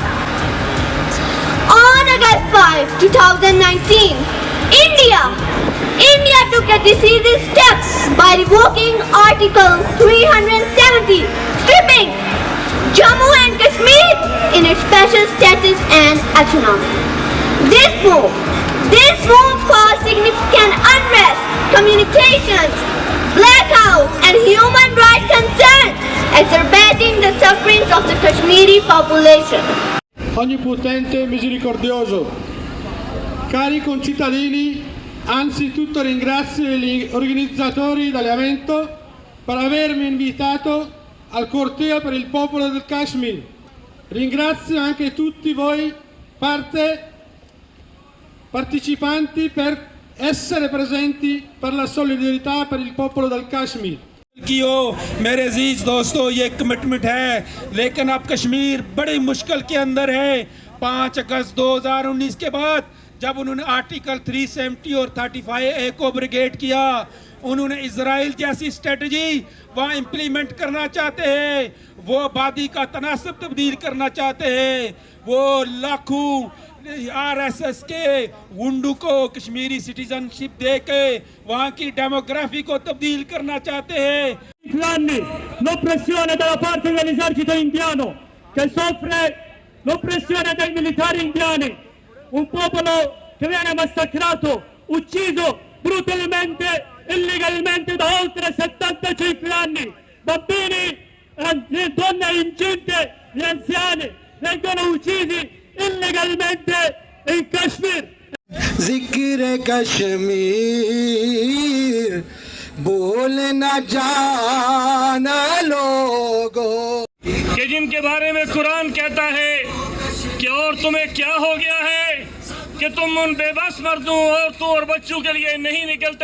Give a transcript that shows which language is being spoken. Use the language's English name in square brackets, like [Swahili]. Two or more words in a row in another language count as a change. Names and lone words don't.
[English] On August 5, 2019, India took a decisive step by revoking Article 370, stripping Jammu and Kashmir in its special status and autonomy. This move caused significant unrest, communications, blackouts, and human rights concerns, exacerbating the sufferings of the Kashmiri population. [Italian] Onnipotente e misericordioso, cari concittadini, anzitutto ringrazio gli organizzatori dell'evento per avermi invitato al corteo per il popolo del Kashmir. Ringrazio anche tutti voi partecipanti per essere presenti per la solidarietà per il popolo del Kashmir. [Urdu] میرے عزیز دوستو یہ کمٹمنٹ ہے لیکن اب کشمیر بڑی مشکل کے اندر ہے. 5 اگست 2019 کے بعد جب انہوں نے آرٹیکل 370 اور 35A کو بریگیڈ کیا، انہوں نے اسرائیل جیسی اسٹریٹجی وہاں امپلیمنٹ کرنا چاہتے ہیں، وہ آبادی کا تناسب تبدیل کرنا چاہتے ہیں، وہ لاکھوں RSS کے غنڈوں کو کشمیری سٹیزن شپ دے کے وہاں کی ڈیموگرافی کو تبدیل کرنا چاہتے ہیں. [Italian] anni l'oppressione dalla parte dell'esercito indiano che soffre l'oppressione dei militari indiani, un popolo che viene massacrato, ucciso brutalmente, illegalmente da oltre 75 anni, bambini, le donne incinte, gli anziani vengono uccisi illegalmente in Kashmir. [Urdu] ذکر کشمیر بولنا جانا لوگو کہ جن کے بارے میں قرآن کہتا ہے کہ اور تمہیں کیا ہو گیا ہے کہ تم ان بے بس مردوں عورتوں اور بچوں کے لیے نہیں نکلتے.